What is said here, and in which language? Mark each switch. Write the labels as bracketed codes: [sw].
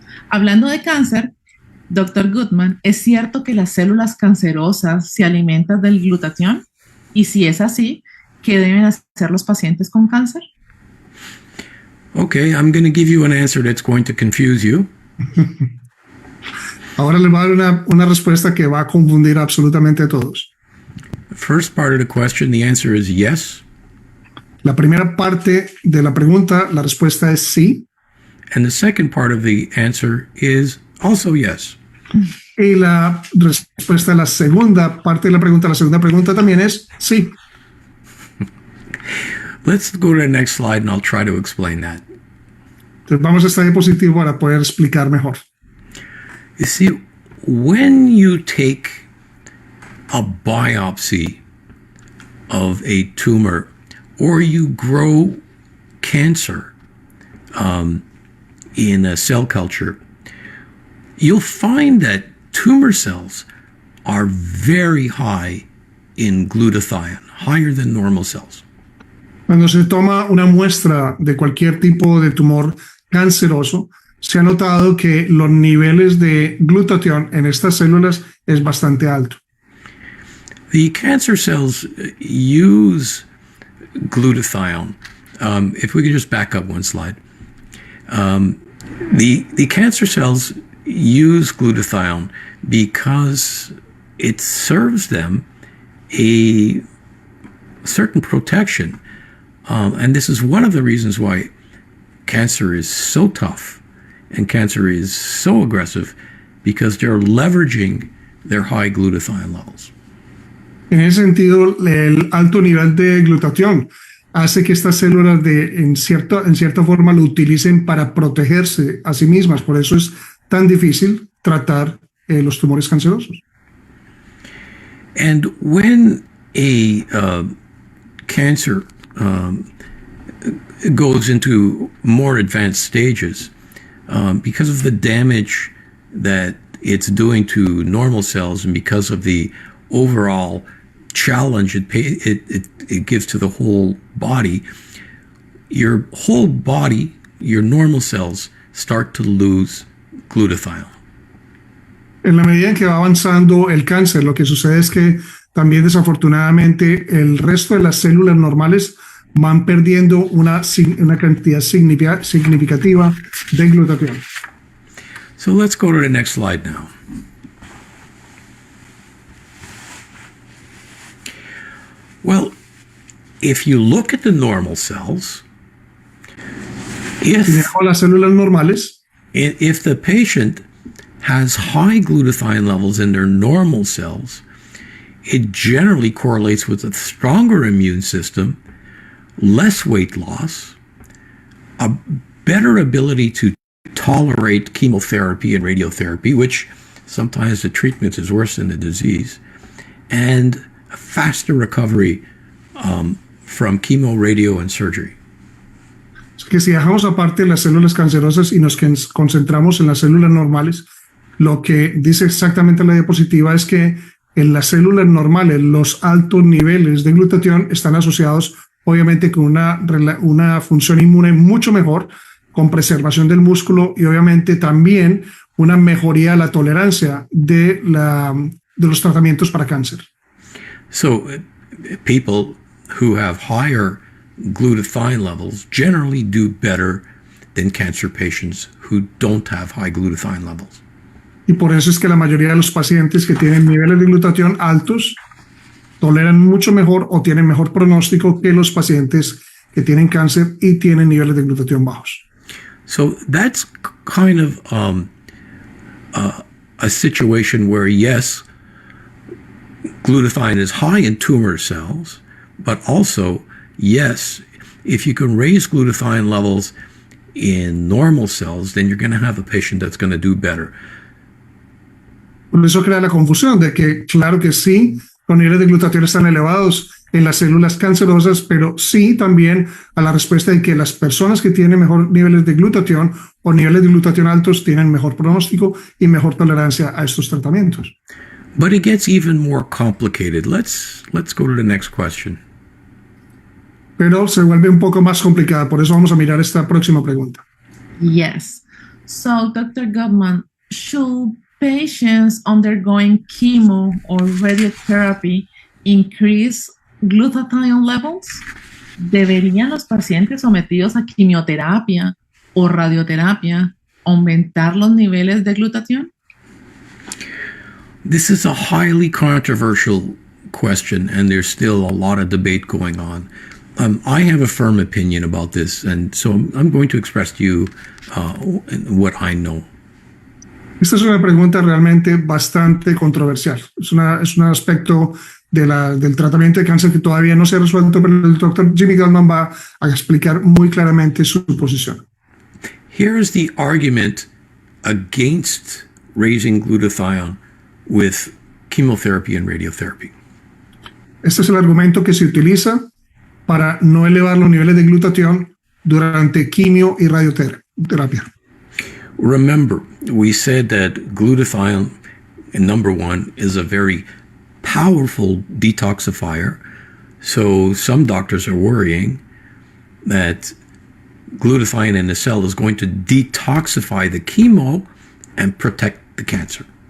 [es] Hablando de cáncer, Dr. Gutman, ¿es cierto que las células cancerosas se alimentan del glutatión? Y si es así, ¿qué deben hacer los pacientes con cáncer? [en] Okay, I'm going to give you an answer that's going to confuse you. [es] Ahora les voy a dar una respuesta que va a confundir absolutamente a todos. [en] The first part of the question, the answer is yes. [es] La primera parte de la pregunta, la respuesta es sí. [en] And the second part of the answer is also yes. [es] Y la respuesta a la segunda parte de la segunda pregunta también es sí. [en] Let's go to the next slide and I'll try to explain that. [es] Entonces vamos a esta diapositiva para poder explicar mejor. [en] You see, when you take a biopsy of a tumor or you grow cancer in a cell culture, you'll find that tumor cells are very high in glutathione, higher than normal cells. [es] Cuando se toma una muestra de cualquier tipo de tumor, canceroso, se ha notado que los niveles de glutatión en estas células es bastante alto. [en] The cancer cells use glutathione. If we could just back up one slide. The cancer cells use glutathione because it serves them a certain protection. And this is one of the reasons why cancer is so tough and cancer is so aggressive, because they're leveraging their high glutathione levels. [es] En ese sentido, el alto nivel de glutatión hace que estas células en cierta forma lo utilicen para protegerse a sí mismas. Por eso es tan difícil tratar los tumores cancerosos. [en] And when a cancer goes into more advanced stages, because of the damage that it's doing to normal cells and because of the overall challenge it gives to the whole body, your whole body, your normal cells start to lose glutathione. [es] En la medida en que va avanzando el cáncer, lo que sucede es que también desafortunadamente el resto de las células normales van perdiendo una cantidad significativa de glutatión. [en] So let's go to the next slide now. Well, if you look at the normal cells, [es] las células normales, [en] if the patient has high glutathione levels in their normal cells, it generally correlates with a stronger immune system, less weight loss, a better ability to tolerate chemotherapy and radiotherapy, which sometimes the treatment is worse than the disease, and a faster recovery from chemo, radio, and surgery. [es] Que si dejamos aparte las células cancerosas y nos concentramos en las células normales, lo que dice exactamente la diapositiva es que en las células normales los altos niveles de glutatión están asociados obviamente con una función inmune mucho mejor, con preservación del músculo y obviamente también una mejoría de la tolerancia de los tratamientos para cáncer. [en] So people who have higher glutathione levels generally do better than cancer patients who don't have high glutathione levels. [es] Y por eso es que la mayoría de los pacientes que tienen niveles de glutatión altos toleran mucho mejor o tienen mejor pronóstico que los pacientes que tienen cáncer y tienen niveles de glutatión bajos. [en] So that's kind of a situation where, yes, glutathione is high in tumor cells, but also, yes, if you can raise glutathione levels in normal cells, then you're going to have a patient that's going to do better. [es] Por eso crea la confusión de que, claro que sí, los niveles de glutatión están elevados en las células cancerosas, pero sí también a la respuesta de que las personas que tienen mejor niveles de glutatión o niveles de glutatión altos tienen mejor pronóstico y mejor tolerancia a estos tratamientos. [en] But it gets even more complicated. Let's go to the next question. [es] Pero se vuelve un poco más complicada, por eso vamos a mirar esta próxima pregunta. [en] Yes. So, Dr. Gutman, should patients undergoing chemo or radiotherapy increase glutathione levels? [es] ¿Deberían los pacientes sometidos a quimioterapia o radioterapia aumentar los niveles de glutatión? [en] This is a highly controversial question, and there's still a lot of debate going on. I have a firm opinion about this, and so I'm going to express to you what I know. [es] Esta es una pregunta realmente bastante controversial. Es un aspecto del tratamiento de cáncer que todavía no se ha resuelto, pero el doctor Jimmy Gutman va a explicar muy claramente su posición. [en] Here's the argument against raising glutathione with chemotherapy and radiotherapy. [es] Este es el argumento que se utiliza para no elevar los niveles de glutatión durante quimio y radioterapia. [en] Remember, we said that glutathione, number one, is a very powerful detoxifier. So some doctors are worrying that glutathione in the cell is going to detoxify the chemo and protect the cancer.